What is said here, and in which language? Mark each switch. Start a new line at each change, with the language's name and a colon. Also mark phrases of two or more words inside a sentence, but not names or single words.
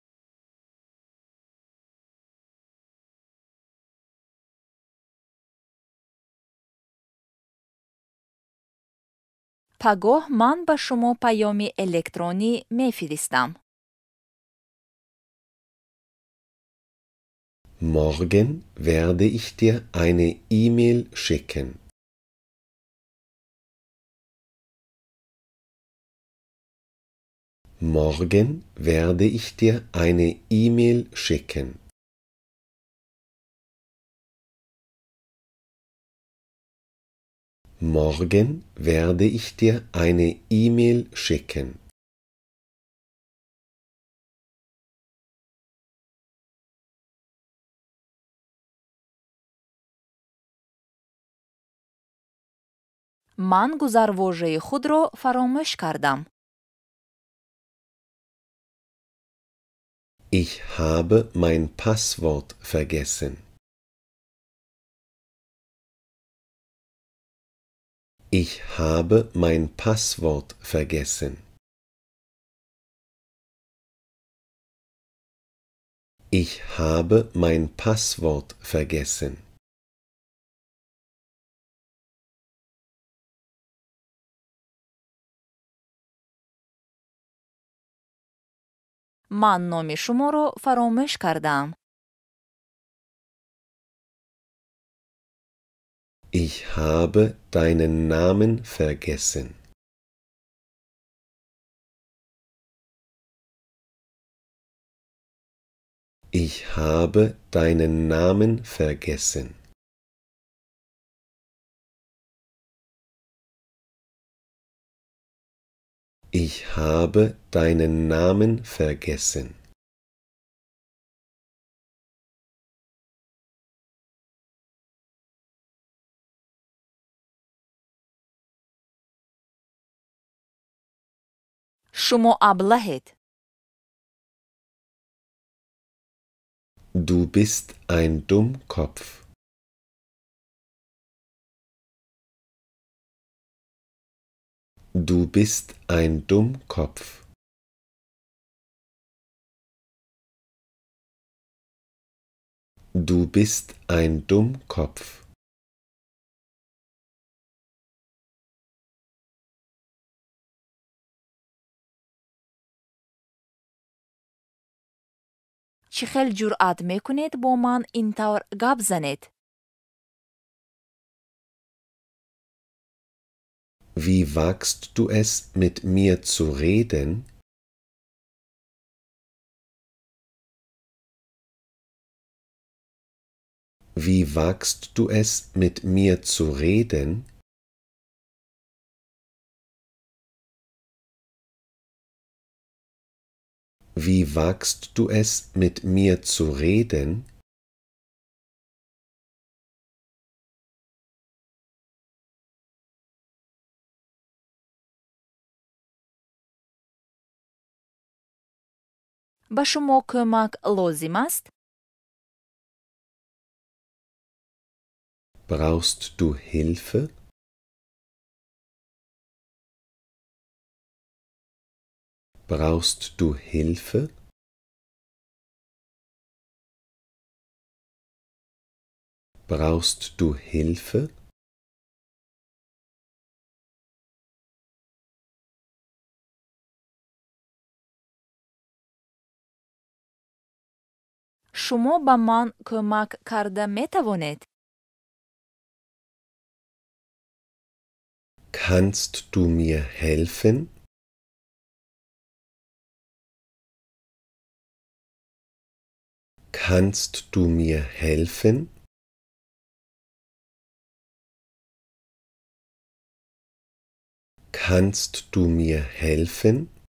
Persian: پگاه من به شما پیامی الکترونی می‌فرستم.
German: Morgen werde ich dir eine E-Mail schicken. Morgen werde ich dir eine E-Mail schicken. Morgen werde ich dir eine E-Mail schicken.
Persian: من گذرواژه خود را فراموش کردم.
German: Ich habe mein Passwort vergessen. Ich habe mein Passwort vergessen. Ich habe mein Passwort vergessen.
Persian: من نام شما را فراموش کردم.
German: Ich habe deinen Namen vergessen. Ich habe deinen Namen vergessen. Ich habe deinen Namen vergessen.
Persian: شما ابلهید.
German: Du bist ein Dummkopf. Du bist ein Dummkopf. Du bist ein Dummkopf.
Persian: چی خیل جرأت میکنید با من اینطور گپ زنید؟
German: Wie wagst du es, mit mir zu reden? Wie wagst du es, mit mir zu reden? Wie wagst du es, mit mir zu reden?
Persian: به شما کمک لازم است؟
German: Brauchst du Hilfe? Brauchst du Hilfe? Brauchst du Hilfe?
Persian: شما به من کمک کرده می توانید؟
German: Kannst du mir helfen? Kannst du mir helfen? Kannst du mir helfen?